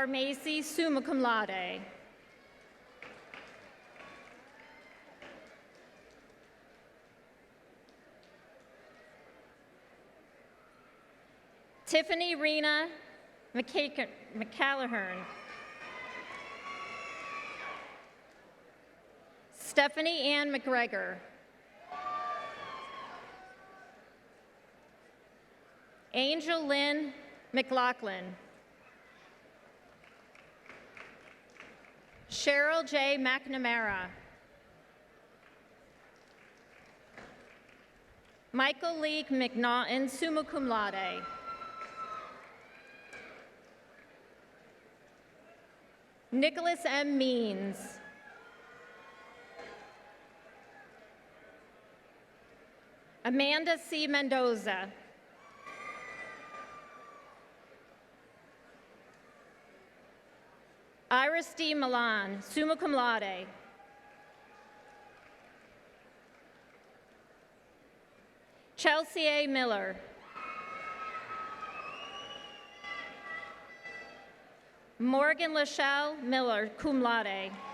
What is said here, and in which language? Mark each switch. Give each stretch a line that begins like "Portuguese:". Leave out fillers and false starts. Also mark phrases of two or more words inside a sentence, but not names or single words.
English: Macy,
Latin: summa cum laude.
English: Tiffany Rena McCallahern. Stephanie Ann McGregor. Angel Lynn McLaughlin. Cheryl J. McNamara. Michael Lee McNaughton,
Latin: summa cum laude.
English: Nicholas M. Means. Amanda C. Mendoza. Iris D. Milan,
Latin: summa cum laude.
English: Chelsea A. Miller. Morgan Lachelle Miller,
Latin: cum laude.